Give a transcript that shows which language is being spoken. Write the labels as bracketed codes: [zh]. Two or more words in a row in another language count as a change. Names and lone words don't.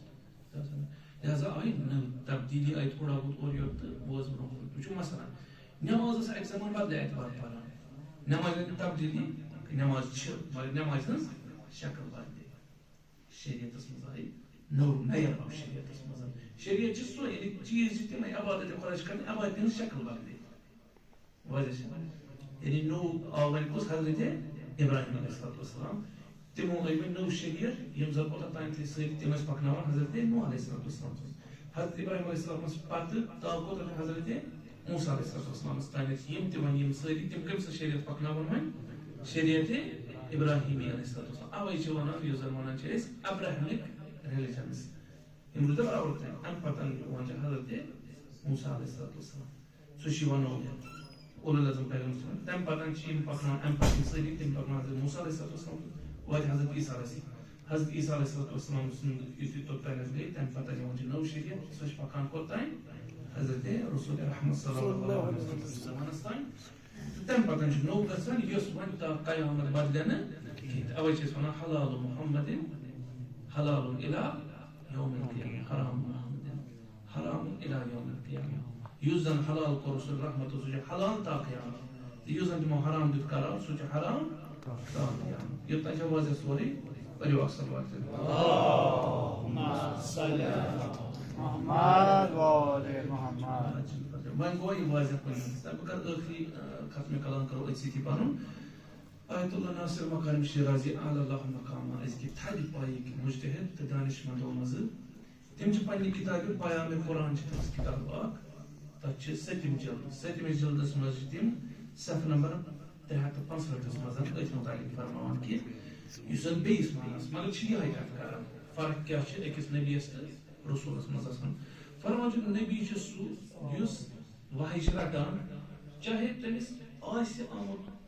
[ks] لہذا آیہِ نٔو تبدیلی آیہِ تھوڑا بہت اورٕ یورٕ تہٕ بوز برونٛہہ کُن وٕچھو مثلاً نٮ۪ماز ٲس اکہِ زمانہٕ بدلہِ اعتبار پران نٮ۪مازِ ہٕنٛز تبدیلی نٮ۪ماز چھِ مگر نٮ۪مازِ ہٕنٛز شکل بدلے شریعتس منٛز آیہِ نیا آو شریعتس منٛز شریعت چھِ سُہ یعنی چیٖز چھِ تِمے عبادت خۄدا چھِ کرٕنۍ عبادت ہٕنٛز شکل بدلے واضح چھِ یعنی نوٚو آو وۄنۍ کُس حضرت ابراہیم [ar] علیہ السلام [ks] تمو أنۍ وۄنۍ نٔو شریعت یِم زن اوٚتتھ تام سٲری تِم ٲسۍ پکناوان حضرت نوح [ar] علیہ السلام [ks] حضرت ابراہیم علیہ السلامس پتہٕ تاو کوتاہ حضرت موسیٰ علیہ السلامس تام یِم تہِ وۄنۍ یِم سٲری تِم کٔمۍ سٕنٛز شریعت پکناوان وۄنۍ شریعت ابراہیمی [ar] علیہ السلام [ks] اوے چھِ ونان یُس زن ونان چھِ أسۍ [en] Abrahamic religions [ks] یم روٗد برابر تام امہِ پتہٕ یِوان چھِ حضرت موسیٰ [ar] علیہ السلام [ks] سُہ چھُ یِوان [ar] اولو العظم [ks] پیغمبر تمہِ پتہٕ چھِ یِم پکناوان امہِ پتہٕ یِم سٲری تِم پکناوان حضرت موسیٰ [ar] علیہ السلام [ks] واتہِ حضرت عیسیٰ [ar] علیہ السلام [ks] حضرت عیسیٰ [ar] علیہ السلام [ks] سُنٛد یُتھُے توٚتانۍ گٔے تمہِ پتہٕ یِوان چھِ نٔو شریعت سۄ چھِ پکان کوٚتام حضرت رسول رحمت [ar] صلی اللہ علیہ وسلم [ks] زمانس تام تمہِ پتہٕ چھُ نوٚو گژھان یُس وۄنۍ تا قیامت بدلہِ نہٕ کِہیٖنۍ تہِ اوے چھِ أسۍ ونان [ar] حلال محمد حلال الی یوم القیامہ حرام محمد حرام الی یوم القیامہ [ks] یُس زن حلال کوٚر رسول رحمت سُہ چھُ حلال تا قیامت تہٕ یُس زن تِمو حرام دیُت قرار سُہ چھُ حرام تا قیامت یوٚتانۍ چھِ واضح سورُے پٔرِو اکھ صلوات [ar] اللهم صل علی محمد و آل محمد [ks] وۄنۍ گوٚو یہِ واضح پٲٹھۍ بہٕ کرٕ ٲخری ختمِ کلام کرو أتھۍ سۭتی پنُن آیت اللہ ناصر مقام شیرازی [ar] اعلی اللہ مقامہ [ks] أزکہِ تھدِ پایِکۍ مجتہد تہٕ دانشمندو منٛزٕ تِم چھِ پننہِ کِتابہِ پیامِ قرآن چھِ تٔمِس کِتاب اکھ تتھ چھِ 7مہِ جلد 7مِس جلدس منٛز چھِ تِم صفحہ نمبر 365 منٛز أتھۍ متعلق فرماوان کہِ یُس زن بیٚیِس معنس مگر چھِ یِہے کتھ کران فرق کیٛاہ چھِ أکِس نبیَس تہٕ رسوٗلس منٛز آسان فرمان چھُ نبی چھُ سُہ یُس وحی چھِ رٹان چاہے تٔمِس آسہِ آمُت